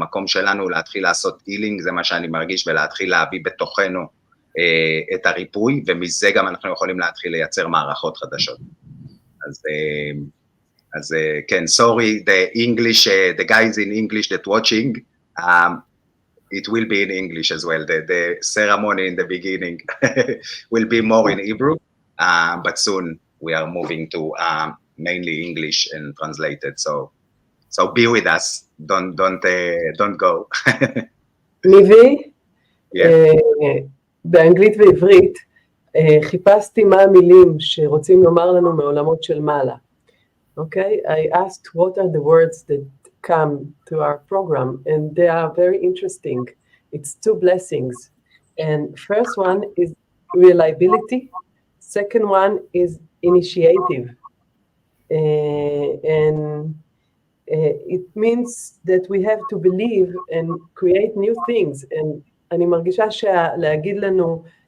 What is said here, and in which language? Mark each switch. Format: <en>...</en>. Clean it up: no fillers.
<he>המקום שלנו להתחיל לעשות הילינג, זה מה שאני מרגיש, ולהתחיל להביא בתוכנו את הריפוי, ומזה גם אנחנו יכולים להתחיל לייצר מערכות חדשות. אז כן,</he> <en>sorry, the guys in English that watching, it will be in English as well. The ceremony in the beginning will be more in Hebrew, but soon we are moving to mainly English and translated. So be with us. Don't go.</en> <he>ניבי, באנגלית ועברית, חיפשתי מה המילים שרוצים לומר לנו מעולמות של מעלה.</he> <en>Okay, I asked what are the words that come to our program, and they are very interesting. It's 2 blessings, and first one is reliability, second one is initiative, and it means that we have to believe and create new things, and</en> <he>אני מרגישה שלהגיד לנו</he>